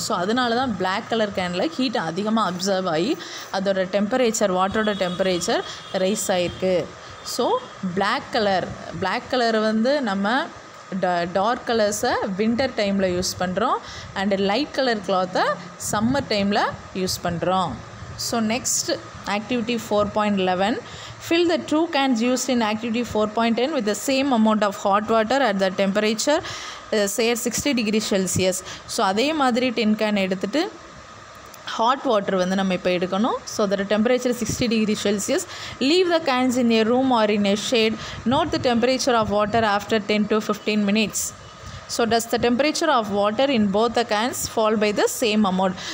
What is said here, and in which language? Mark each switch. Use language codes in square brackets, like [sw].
[ta] So அதனால தான் black colour கேனில் ஹீட்டை அதிகமாக அப்சர்வ் ஆகி அதோட டெம்பரேச்சர், வாட்டரோட டெம்பரேச்சர் ரைஸ் ஆகிருக்கு. ஸோ பிளாக் கலர் வந்து நம்ம டார்க் கலர்ஸை வின்டர் டைமில் யூஸ் பண்ணுறோம் அண்டு லைட் கலர் கிளாத்தை சம்மர் டைமில் யூஸ் பண்ணுறோம். [en] So next activity 4.11, fill the 2 cans used in activity 4.10 with the same amount of hot water at the temperature say 60 degrees Celsius. [ta] So அதே மாதிரி 10 can எடுத்துகிட்டு hot water வந்து நம்ம இப்போ எடுக்கணும். [en] So அதோட temperature 60 degrees Celsius. Leave the cans in a room or in a shade. Note the temperature of water after 10 to 15 minutes. So does the temperature of water in both the cans fall by the same amount.